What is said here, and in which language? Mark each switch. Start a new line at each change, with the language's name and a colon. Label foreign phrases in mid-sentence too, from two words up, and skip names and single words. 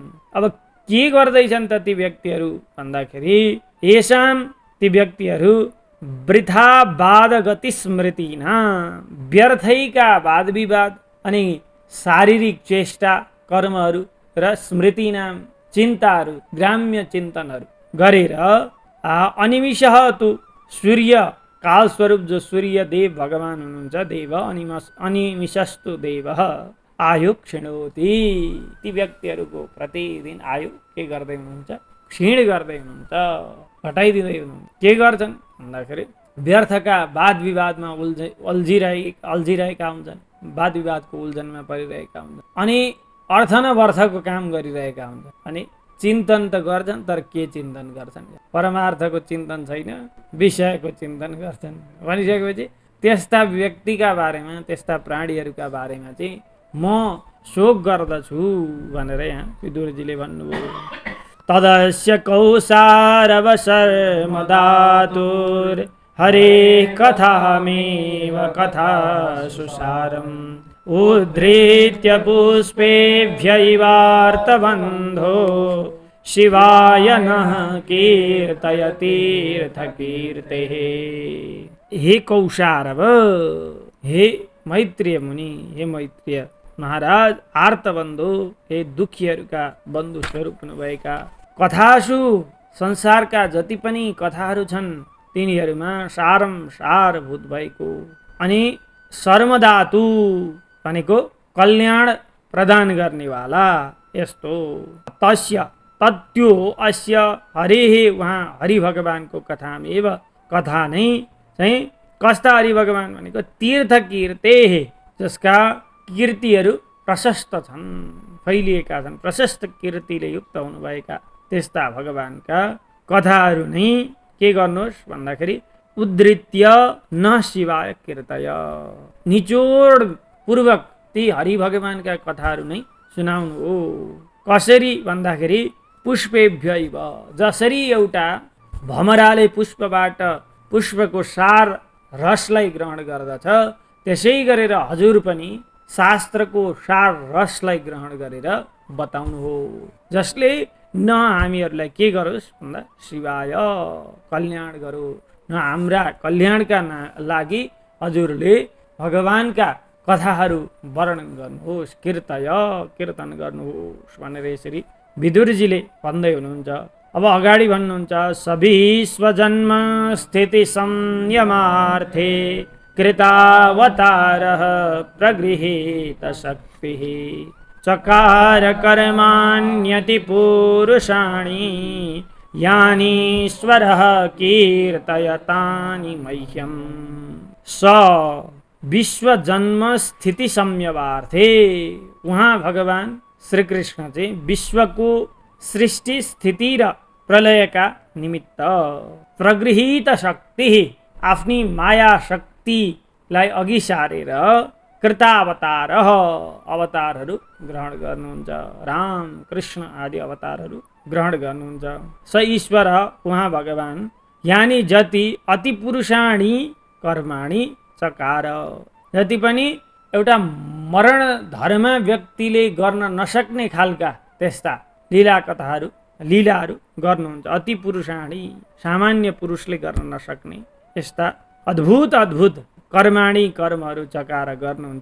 Nepali: अब के गर्दैछन् त ती व्यक्तिहरू भन्दाखेरि येषां ती व्यक्तिहरू वृथा वाद गति स्मृतिना, व्यर्थैका वाद विवाद अनि शारीरिक चेष्टा कर्महरू र स्मृतिनाम चिन्ताहरू ग्राम्य चिन्तनहरू गरेर
Sanskrit: अनिमिषः तु
Nepali: सूर्य कालस्वरूप जो सूर्य देव भगवान हुनुहुन्छ,
Sanskrit: देव अनिमिषस्तु देवः आयु क्षीणोति,
Nepali: ती व्यक्तिहरूको प्रतिदिन आयु के गर्दै हुनुहुन्छ, क्षीण गर्दै हुनुहुन्छ, घटाइदिँदै हुनुहुन्छ। के गर्छन् भन्दाखेरि व्यर्थका वाद विवादमा अल्झिरहेका हुन्छन्, वाद विवादको उल्झनमा परिरहेका हुन्छन् अनि अर्थ नवर्थको काम गरिरहेका हुन्छन्। अनि चिन्तन त गर्छन् तर के चिन्तन गर्छन्, परमार्थको चिन्तन छैन, विषयको चिन्तन गर्छन् भनिसकेपछि त्यस्ता व्यक्तिका बारेमा त्यस्ता प्राणीहरूका बारेमा चाहिँ म शोक गर्दछु भनेर यहाँ विदुरजीले भन्नुभयो।
Sanskrit: तदस्य कौसारवशर्मदातुर हरे कथामेव कथा सुसारम् उद्धृत्य पुष्पेभ्यैवार्तबन्धो शिवाय नः कीर्तयतीर्थकीर्तेः।
Nepali: हे कौसारव, हे मैत्रेय मुनि, हे मैत्रेय महाराज, आर्तबन्धु, हे दुखीहरूका बन्धु स्वरूप हुनुभएका, कथासु संसारका जति पनि कथाहरू छन् तिनीहरूमा सारम सारभूत भएको अनि शर्मदातु भनेको कल्याण प्रदान गर्नेवाला यस्तो तस्य तत्यो अस्य हरेः वहाँ हरि भगवानको कथामेव, कथा नै चाहिँ कस्ता हरि भगवान भनेको तीर्थ कीर्ते, जसका कीर्तिहरू प्रशस्त छन्, फैलिएका छन्, प्रशस्त कीर्तिले युक्त हुनुभएका त्यस्ता भगवानका कथाहरू नै के गर्नुहोस् भन्दाखेरि
Sanskrit: उद्धृत्य न शिवाय कीर्तय,
Nepali: निचोड पूर्वक ती हरि भगवानका कथाहरू नै सुनाउनु हो। कसरी भन्दाखेरि पुष्पेभ्यैव, जसरी एउटा भमराले पुष्पबाट पुष्पको सार रसलाई ग्रहण गर्दछ त्यसै गरेर हजुर पनि शास्त्रको सार रसलाई ग्रहण गरेर बताउनु हो, जसले न हामीहरूलाई के गरोस् भन्दा शिवाय कल्याण गरोस्, न हाम्रा कल्याणका लागि हजुरले भगवानका कथाहरू वर्णन गर्नुहोस्, कीर्तन गर्नुहोस् भनेर यसरी विदुरजीले भन्दै हुनुहुन्छ। अब अगाडि भन्नुहुन्छ
Sanskrit: सविश्वजन्म स्थिति संयमार्थे कृतावतारः प्रगृहीत शक्तिः चकार कर्माण्यति पुरुषाणि यानीश्वरः कीर्तयतानि मह्यम्। स विश्व जन्म स्थिति संयमार्थे,
Nepali: उहाँ भगवान श्री कृष्ण चाहिँ विश्वको सृष्टि स्थिति र प्रलयका निमित्त प्रगृहीत शक्ति, आफ्नी माया शक्तिलाई अघि सारेर कृतावतार अवतारहरू ग्रहण गर्नुहुन्छ, राम कृष्ण आदि अवतारहरू ग्रहण गर्नुहुन्छ। स ईश्वर उहाँ भगवान यानी जति
Sanskrit: अति पुरुषाणी कर्माणी चकार,
Nepali: जति पनि एउटा मरण धर्म व्यक्तिले गर्न नसक्ने खालका त्यस्ता लीला कथाहरू लीलाहरू गर्नुहुन्छ।
Sanskrit: अति पुरुषाणी,
Nepali: सामान्य पुरुषले गर्न नसक्ने यस्ता अद्भुत अद्भुत कर्माणी कर्महरू चकार गर्नुहुन्छ।